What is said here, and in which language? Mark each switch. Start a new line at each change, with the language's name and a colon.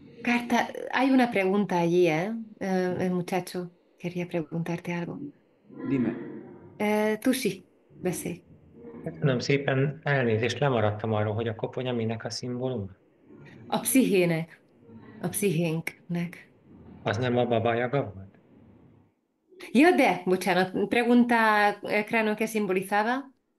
Spanish: Carta, hay una pregunta allí, ¿eh? El muchacho quería preguntarte algo. Dime.
Hungarian: Tusi, beszélj. Köszönöm szépen, elnézést, lemaradtam arról, hogy a koponya minek a szimbóluma. A pszichének, a pszichénknek. Az nem a Baba Yaga volt? Ja, de, bocsánat,
Spanish: pregunta el cráneo que simbolizaba.